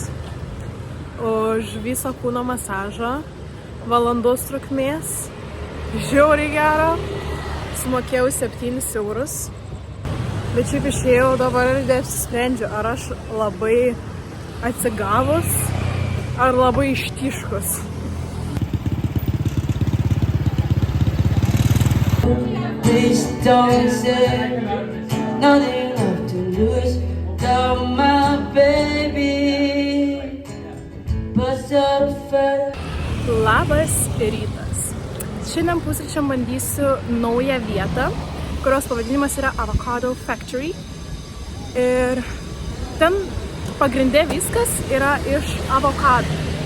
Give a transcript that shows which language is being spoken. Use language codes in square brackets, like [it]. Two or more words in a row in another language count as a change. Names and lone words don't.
[lt] Už visą kūno masažą, valandos trukmės, žiauriai gero, sumokėjau 7 eurus. Bet šiaip išėjau dabar ir apsisprendžiu, ar aš labai atsigavus, ar labai ištiškus. [en] Please don't say nothing left to lose. Tell my baby. [lt] Labas rytas. Šiandien pusryčiam bandysiu naują vietą, kurios pavadinimas yra Avocado Factory. Ir ten pagrinde viskas yra iš avokadų.